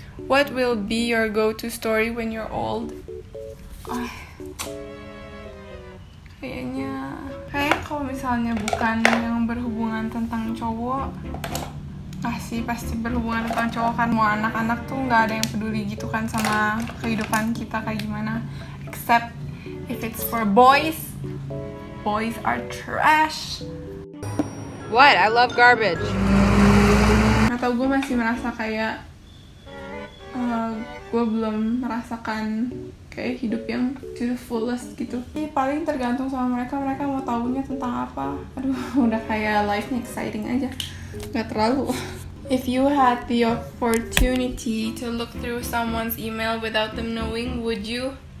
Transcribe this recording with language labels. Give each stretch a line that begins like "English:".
English: What will be your go-to story when you're old?
Indonesian: Kayaknya kalau misalnya bukan yang berhubungan tentang cowok, pasti berhubungan tentang cowok kan. Mau anak-anak tuh nggak ada yang peduli gitu kan sama kehidupan kita kayak gimana,
English: except if it's for boys are trash. What? I love garbage.
Indonesian: Atau gue masih merasa kayak gue belum merasakan kayak hidup yang
English: to the fullest
Indonesian: gitu. Ini paling tergantung sama mereka mau tahunya tentang apa. Aduh, udah kayak life-nya exciting aja, nggak terlalu.
English: If you had the opportunity to look through someone's email without them knowing, would you?